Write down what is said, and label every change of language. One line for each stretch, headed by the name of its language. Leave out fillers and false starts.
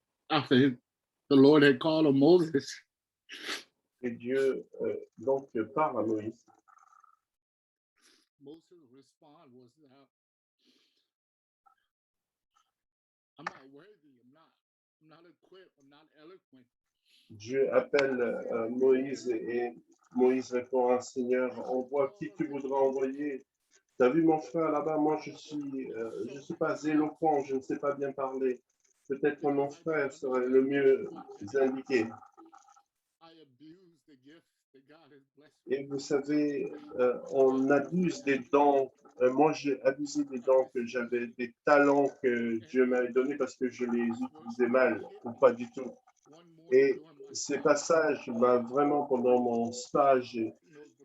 English: After the Lord had called on Moses
French: Et Dieu donc parle à Moïse.
English: Moses' response was that I'm not worthy, I'm not equipped, I'm not eloquent.
French: Dieu appelle Moïse et Moïse répond à Seigneur, envoie qui tu voudras envoyer. Tu as vu mon frère là-bas, moi je suis pas éloquent, je ne sais pas bien parler. Peut-être mon frère serait le mieux indiqué.
English: I abuse the gift that God has blessed me.
French: Et vous savez, on abuse des dons. Moi, j'ai abusé des dons que j'avais, des talents que Dieu m'avait donnés parce que je les utilisais mal ou pas du tout.
English: One morning
French: Et
English: during my
French: ces passages, vraiment, pendant mon stage,
English: the